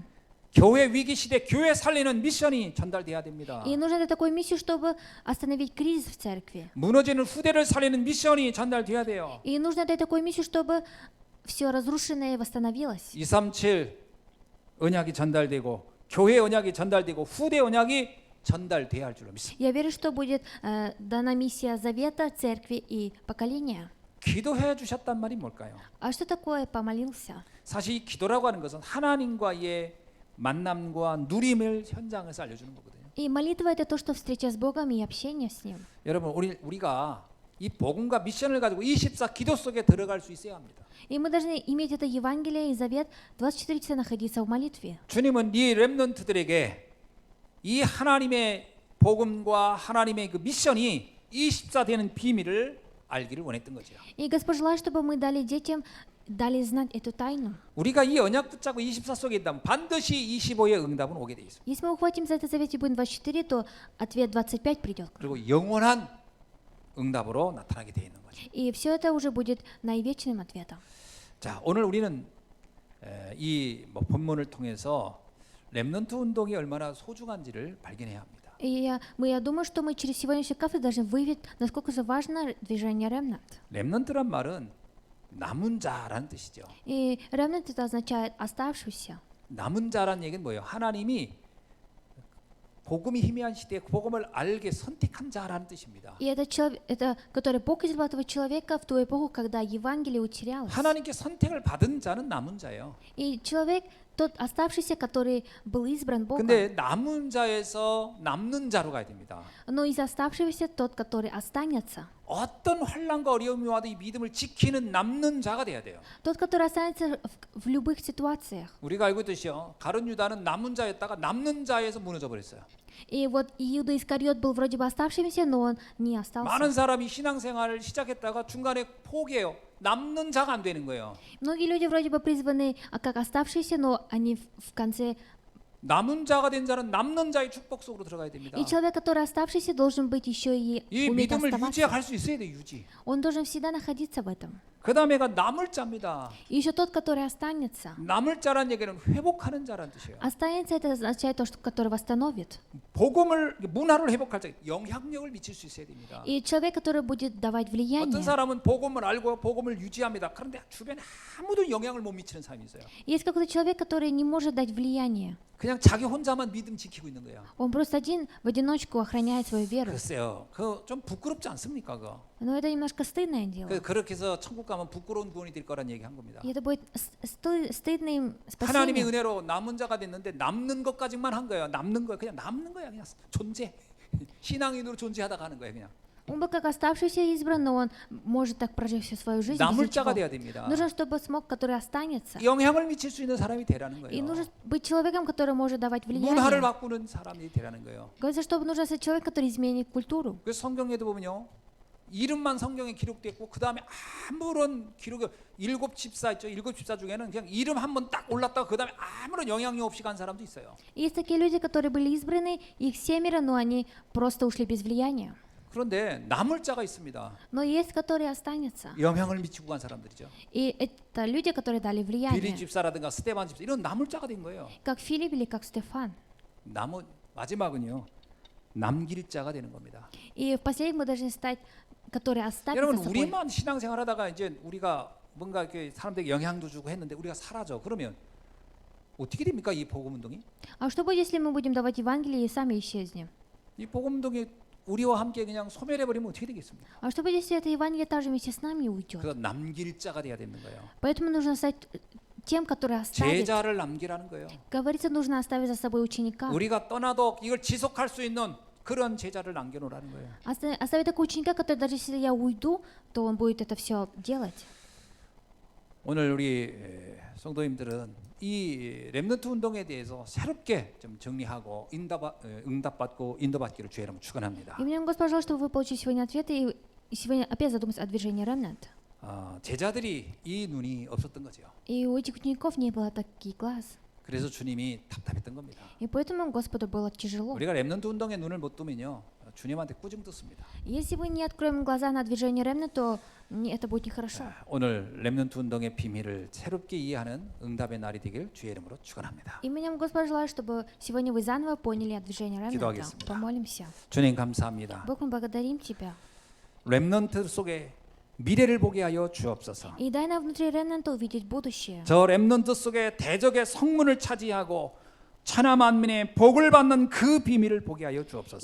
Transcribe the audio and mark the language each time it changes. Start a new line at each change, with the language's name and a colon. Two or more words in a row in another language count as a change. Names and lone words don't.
Korean: 교회 위기 시대 교회 살리는 미션이 전달돼야 됩니다.
Russian: И нужно дать такую миссию, чтобы остановить кризис в церкви.
Korean: 무너지는 후대를 살리는 미션이 전달돼야 돼요.
Russian: И нужно дать такую миссию, чтобы все разрушенное восстановилось.
Korean: 237 언약이 전달되고 교회 언약이 전달되고 후대 언약이 전달돼야 할 줄로 믿습니다.
Russian: Я верю, что будет дана миссия завета, церкви и поколения.
Korean: 기도해 주셨단 말이 뭘까요?
Russian: А что такое помолился?
Korean: 사실 이 기도라고 하는 것은 하나님과의 만남과 누림을 현장에서 알려주는 거거든요.
Russian: И молитва – это то, что встреча с Богом и общение с Ним.
Korean: 여러분 우리가 이 복음과 미션을 가지고 24 기도 속에 들어갈 수 있어야 합니다.
Russian: И мы должны иметь это Евангелие и завет 24 часа находиться в молитве.
Korean: 주님은 이 렘넌트들에게 이 하나님의 복음과 하나님의 그 미션이 24 되는 비밀을 알기를 원했던 거죠.
Russian: И Господь желает, чтобы мы дали детям, дали знать эту тайну.
Korean: 우리가 이 언약 붙잡고 24 속에 있다면 반드시 25의 응답은 오게 돼 있습니다.
Russian: Если мы ухватим за этот завет и будем 24, то ответ 25 придет.
Korean: 그리고 영원한 응답으로 나타나게 돼 있는 거죠.
Russian: И все это уже будет наивечным ответом.
Korean: 자, 오늘 우리는 이 본문을 통해서 렘넌트 운동이 얼마나 소중한지를 발견해야 합니다.
Russian: И я думаю, что мы через сегодняшний кафедру должны выявить, насколько же важно движение ремнант.
Korean: 렘넌트란 말은 남은 자라는 뜻이죠.
Russian: И ремнант это означает оставшийся.
Korean: 남은 자라는 얘기는 뭐예요? 하나님이 복음이 희미한 시대에 복음을 알게 선택한 자라는 뜻입니다.
Russian: И это человек, это который Бог избрал этого человека в ту эпоху, когда Евангелие утерялось.
Korean: 하나님께 선택을 받은 자는 남은 자예요.
Russian: И человек, тот оставшийся, который был избран Богом.
Korean: 근데 남은 자에서 남는 자로 가야 됩니다.
Russian: Но из оставшегося тот, который останется.
Korean: 어떤 환난과 어려움이 와도 이 믿음을 지키는 남는 자가 돼야 돼요.
Russian: Тот, который останется в любых ситуациях.
Korean: 우리가 알고 있듯이요. 가룟 유다는 남은 자였다가 남는 자에서 무너져 버렸어요.
Russian: И вот Иуда Искариот был вроде бы оставшимся, но он не остался.
Korean: 많은 사람이 신앙생활을 시작했다가 중간에 포기해요. 남는 자가 안 되는 거예요.
Russian: Многие люди вроде бы призваны как оставшиеся, но они в конце...
Korean: 남은 자가 된 자는 남는 자의 축복 속으로 들어가야 됩니다.
Russian: И человек, который оставшийся, должен быть еще и
Korean: 이
Russian: уметь
Korean: 믿음을
Russian: оставаться.
Korean: 유지할 수 있어야 돼, 유지.
Russian: Он должен всегда находиться в этом.
Korean: 그 다음에가 남을 자입니다.
Russian: И еще тот, который останется.
Korean: 남을 자란 얘기는 회복하는 자란 뜻이에요.
Russian: Останется, это означает то, что который восстановит.
Korean: 복음을 문화를 회복할 때 영향력을 미칠 수 있어야 됩니다.
Russian: И человек, который будет давать
Korean: 어떤
Russian: влияние.
Korean: 사람은 복음을 알고 복음을 유지합니다. 그런데 주변에 아무도 영향을 못 미치는 사람이 있어요.
Russian: Есть какой-то человек, который не может дать влияние.
Korean: 그냥 자기 혼자만 믿음 지키고 있는 거예요.
Russian: Он просто один в одиночку охраняет свою веру.
Korean: 글쎄요, 그 좀 부끄럽지 않습니까, 그거?
Russian: Но это немножко стыдное дело.
Korean: 그렇게 해서 천국 가면 부끄러운 구원이 될 거란 얘기 한 겁니다.
Russian: И это будет стыдным
Korean: 하나님의
Russian: спасением.
Korean: 은혜로 남은 자가 됐는데 남는 것까지만 한 거예요. 남는 거예요. 그냥 남는 거야. 그냥 존재. 신앙인으로 존재하다가 하는 거예요. 그냥
Russian: Он был как оставшийся избран, но он может так прожить всю свою жизнь. без
Korean: 남을 자가
Russian: ничего.
Korean: 돼야 됩니다.
Russian: Нужно, чтобы смог, который останется.
Korean: 영향을 미칠 수 있는 사람이 되라는
Russian: И
Korean: 거예요.
Russian: нужно быть человеком, который может давать
Korean: 문화를
Russian: влияние.
Korean: 바꾸는 사람이 되라는 거예요.
Russian: Говорится, что нужно ser человек, который изменит культуру.
Korean: 그래서 성경에도 보면요. 이름만 성경에 기록됐고 그 다음에 아무런 기록이 7집사 있죠. 7집사 중에는 그냥 이름 한 번 딱 올랐다가 그 다음에 아무런 영향력 없이 간 사람도 있어요.
Russian: И есть такие люди, которые были избраны, их 7, но они просто ушли без влияния.
Korean: 그런데 남을 자가 있습니다.
Russian: Но есть, которые останутся.
Korean: 영향을 미치고 간 사람들이죠.
Russian: И это люди, которые дали
Korean: 비리
Russian: влияние.
Korean: 집사라든가 스테반 집사 이런 남을 자가 된 거예요.
Russian: Как Филипп или как Стефан.
Korean: 마지막은요. 남길 자가 되는 겁니다.
Russian: И в последнем мы должны стать, которые оставят
Korean: 여러분
Russian: за собой.
Korean: 우리만 신앙생활하다가 이제 우리가 뭔가 이렇게 사람들에게 영향도 주고 했는데 우리가 사라져. 그러면 어떻게 됩니까 이 복음 운동이?
Russian: А что будет, если мы будем давать Евангелие и сами исчезнем?
Korean: 이 복음 운동이 우리와 함께 그냥 소멸해 버리면 어떻게 되겠습니까?
Russian: А что будет, если это Евангелие также вместе с нами уйдет?
Korean: 그래서 남길 자가 돼야 되는 거예요.
Russian: Поэтому нужно стать тем, который оставит.
Korean: 제자를 남기라는 거예요.
Russian: Говорится, нужно оставить за собой ученика.
Korean: 우리가 떠나도 이걸 지속할 수 있는 그런 제자를 남겨놓으라는 거예요.
Russian: Оставить такого ученика, который даже если я уйду, то он будет это все делать.
Korean: 오늘 우리 성도님들은 이 렘넌트 운동에 대해서 새롭게 좀 정리하고 응답받고 인도받기를 주의 이름으로 축원합니다.
Russian: И мне Господь пожалуйста, чтобы вы получили сегодня ответы и сегодня опять задуматься о движении Ремнант.
Korean: 제자들이 이 눈이 없었던 거죠.
Russian: И у этих учеников не было таких глаз.
Korean: 그래서 주님이 답답했던 겁니다.
Russian: И поэтому Господу было тяжело.
Korean: 우리가 렘넌트 운동에 눈을 못 뜨면요, 주님한테 꾸중 듣습니다.
Russian: Если мы не откроем глаза на движение Ремнант, то это будет нехорошо.
Korean: 오늘 렘넌트 운동의 비밀을 새롭게 ие하는 응답의 날이 되길 주의 이름으로 축원합니다.
Russian: Именем Господа желаю, чтобы сегодня вы заново поняли о движении Ремнанта.
Korean: 기도하겠습니다.
Russian: Помолимся.
Korean: 주님 감사합니다.
Russian: Бог, мы благодарим Тебя.
Korean: 렘넌트 속에 미래를 보게 하여 주옵소서.
Russian: И дай нам внутри Ремнанта увидеть будущее.
Korean: 저 렘넌트 속에 대적의 성문을 차지하고 천하 만민의 복을 받는 그 비밀을 보게 하여 주옵소서.